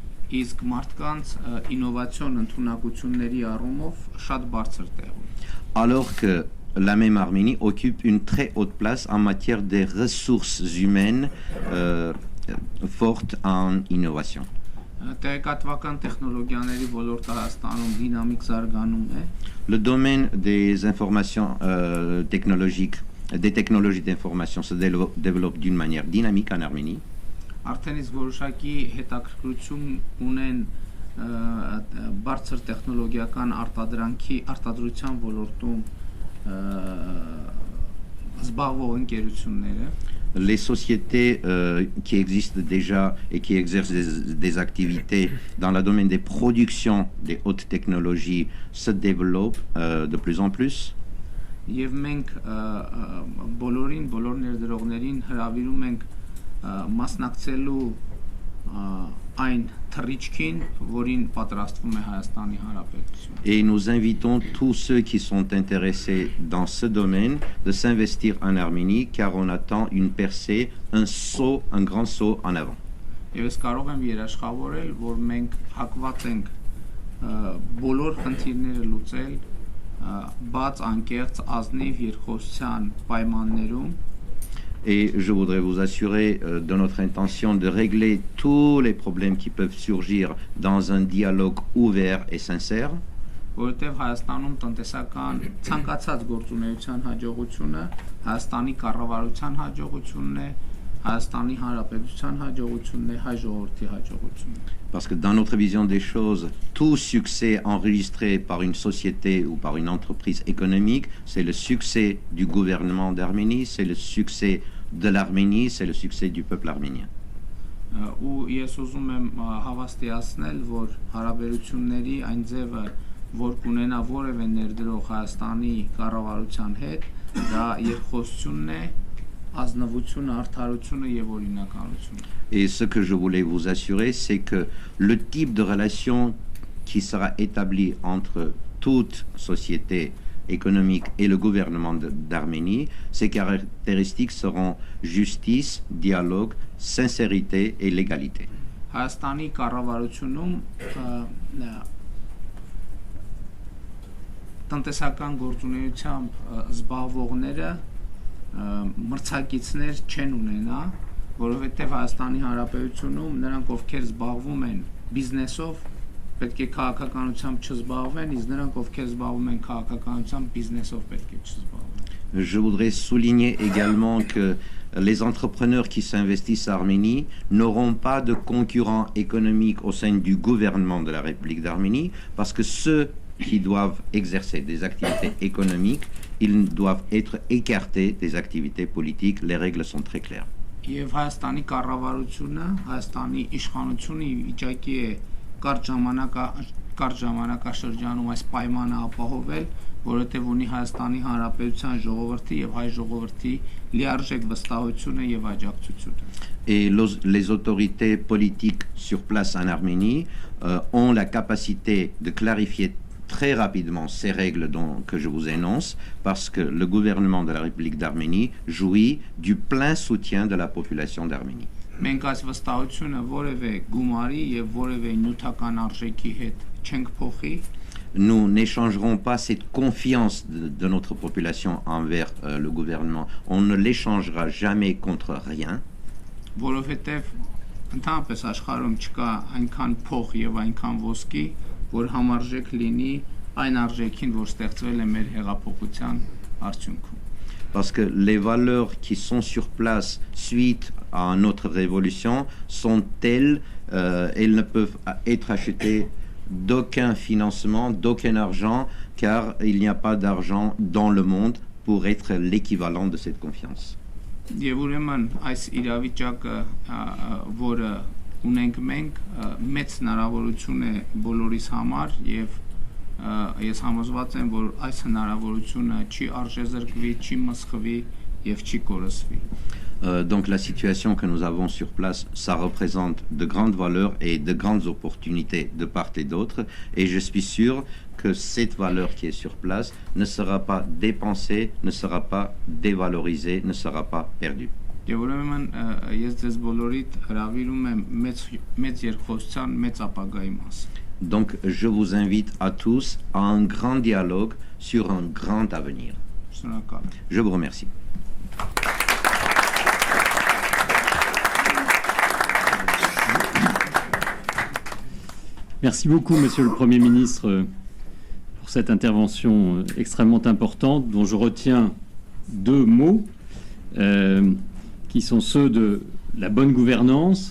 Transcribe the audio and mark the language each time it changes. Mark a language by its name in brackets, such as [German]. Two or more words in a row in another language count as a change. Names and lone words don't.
[French] Alors que la même Arménie occupe une très haute place en matière des ressources humaines fortes en innovation. Le domaine des informations technologiques, des technologies d'information se développe d'une manière dynamique en Arménie. [Armenian] Բարձր տեխնոլոգիական արտադրության ոլորտում զբաղվող ընկերությունները [French] Les sociétés qui existent déjà et qui exercent des activités dans le domaine des productions des hautes technologies se développent de plus en plus. [Armenian] Եվ մենք բոլոր ներդրողներին հրավիրում ենք մասնակցելու այն թռիչքին, որին պատրաստվում է Հայաստանի Հանրապետությունը։ [French] Et nous invitons tous ceux qui sont intéressés dans ce domaine de s'investir en Arménie, car on attend une percée, un grand saut en avant. [Armenian] Եվ ես կարող եմ երաշխավորել, որ մենք հակված ենք բոլոր խնդիրները լուծել բաց, անկեղծ, ազնիվ երկխոսության պայմաններում։ [French] Et je voudrais vous assurer de notre intention de régler tous les problèmes qui peuvent surgir dans un dialogue ouvert et sincère. [Armenian] Որովհետև Հայաստանում տնտեսական ցանկացած գործունեության հաջողությունը Հայաստանի կառավարության հաջողությունն է, Հայաստանի Հանրապետության հաջողությունն է, հայ ժողովրդի հաջողությունն է։ [French] Parce que dans notre vision des choses, tout succès enregistré par une société ou par une entreprise économique, c'est le succès du gouvernement d'Arménie, c'est le succès de l'Arménie, c'est le succès du peuple arménien. [Armenian] Ու ես ուզում եմ հավաստիացնել, որ հարաբերությունների այն ձևը, որ կունենա որևէ ներդրող Հայաստանի կառավարության հետ, դա երկխոսությունն է, ազնվությունը, արդարությունը եւ օրինականությունը։ [French] Et ce que je voulais vous assurer, c'est que le type de relation qui sera établi entre toute société économique et le gouvernement d'Arménie, ces caractéristiques seront justice, dialogue, sincérité et légalité. [Armenian] Հայաստանի կառավարությունում տնտեսական գործունեությամբ զբաղվողները մրցակիցներ չեն ունենա, որովհետև Հայաստանի Հանրապետությունում նրանք ովքեր զբաղվում են բիզնեսով, պետք է քաղաքականությամբ չզբաղվեն, իսկ նրանք ովքեր զբաղվում են քաղաքականությամբ, բիզնեսով պետք է չզբաղվեն։ [French] Je voudrais souligner également que les entrepreneurs qui s'investissent en Arménie n'auront pas de concurrents économiques au sein du gouvernement de la République d'Arménie, parce que ceux qui doivent exercer des activités économiques, ils doivent être écartés des activités politiques. Les règles sont très claires. [Armenian] Եվ Հայաստանի կառավարությունը, Հայաստանի իշխանությունը վիճակի է կարճ ժամանակաշրջանում այս պայմանը ապահովել, որովհետև ունի Հայաստանի Հանրապետության ժողովրդի եւ հայ ժողովրդի լիարժեք վստահությունը եւ աջակցությունը։ [French] Et les autorités politiques sur place en Arménie ont la capacité de clarifier très rapidement ces règles que je vous énonce, parce que le gouvernement de la République d'Arménie jouit du plein soutien de la population d'Arménie. [Armenian] Մենք այս վստահությունը որևէ գումարի եւ որևէ նյութական արժեքի հետ չենք փոխի։ [French] Nous n'échangerons pas cette confiance de notre population envers le gouvernement. On ne l'échangera jamais contre rien. [Armenian] Որովհետև ընդհանրապես աշխարհում չկա այնքան փող եւ այնքան ոսկի, որ համարժեք լինի այն արժեքին, որ ստեղծվել է մեր հեղափոխության արդյունքում։ [French] Parce que les valeurs qui sont sur place suite à notre révolution sont telles, elles ne peuvent être achetées d'aucun financement, d'aucun argent, car il n'y a pas d'argent dans le monde pour être l'équivalent de cette confiance. [Armenian] Եվ ուրեմն այս իրավիճակը, որը ունենք մենք, մեծ հնարավորություն է բոլորիս համար եւ ես համոզված եմ, որ այս հնարավորությունը չի արժեզրկվի, չի մսխվի եւ չի կորսվի։ [French] Donc la situation que nous avons sur place, ça représente de grandes valeurs et de grandes opportunités de part et d'autre, et je suis sûr que cette valeur qui est sur place ne sera pas dépensée, ne sera pas dévalorisée, ne sera pas perdue. [Armenian] Եվ ուրեմն ես ձեզ բոլորիդ հրավիրում եմ մեծ երկխոսության, մեծ ապագայի մասին։ [French] Donc je vous invite à tous à un grand dialogue sur un grand avenir. Je vous remercie. Merci beaucoup, Monsieur le Premier ministre, pour cette intervention extrêmement importante, dont je retiens deux mots, qui sont ceux de la bonne gouvernance